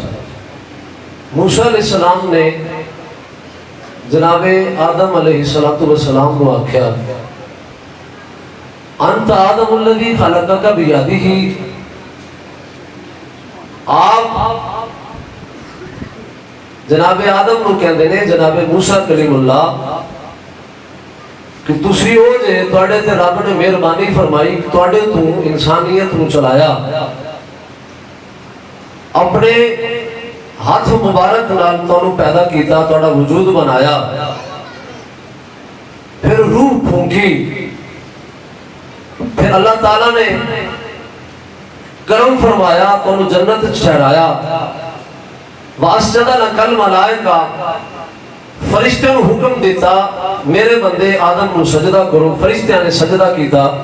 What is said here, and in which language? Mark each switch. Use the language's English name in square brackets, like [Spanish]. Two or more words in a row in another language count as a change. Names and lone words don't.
[Punjabi] موسیٰ [Arabic] علیہ السلام [Punjabi] نے جناب آدم [Arabic] علیہ السلام [Punjabi] کو آکھیا، [Arabic] انت آدم الذی خلقک بیدہ۔ [Punjabi] آپ جناب آدم کو کہندے نے جناب موسیٰ کلیم اللہ کہ تسی ہو جے تواڈے تے رب نے مہربانی فرمائی، تواڈے تو انسانیت نو چلایا، اپنے ہاتھ مبارک نال تانوں پیدا کیتا، تواڈا وجود بنایا، پھر روح پھونکی، پھر اللہ تعالیٰ نے کرم فرمایا، تانوں جنت ٹھہرایا۔ [Arabic] واسجد لک الملائکہ، [Punjabi] فرشتوں نے حکم دیتا میرے بندے آدم کو سجدہ کرو، فرشتوں نے سجدہ کیتا۔